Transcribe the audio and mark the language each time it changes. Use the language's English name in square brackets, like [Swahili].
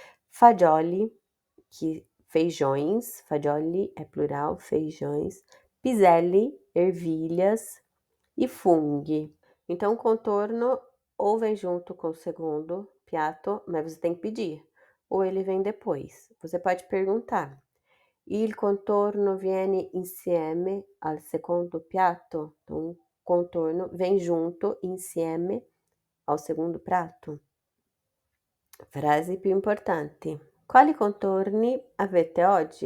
[Portuguese] Fagioli, que feijões, fagioli é plural, feijões, piselli, ervilhas e funghi. Então, o contorno ou vem junto com o segundo piatto, mas você tem que pedir, ou ele vem depois. Você pode perguntar: [Italian] il contorno viene insieme al secondo piatto? [Portuguese] Então, o contorno vem junto, insieme, ao segundo prato. [Italian] Frase più importanti. Quali contorni avete oggi?